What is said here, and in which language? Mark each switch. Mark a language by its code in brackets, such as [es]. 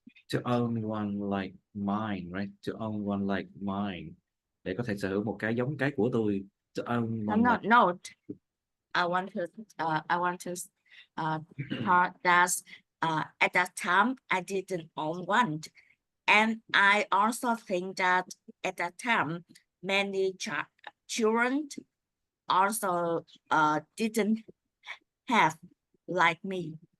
[en] To own one like mine, right? To own one like mine. [vi] Để có thể sở hữu một cái giống cái của tôi. [en] To own No, one no, like. no. I want to part that at that time I didn't own one, and I also think that at that time many children also didn't have like me.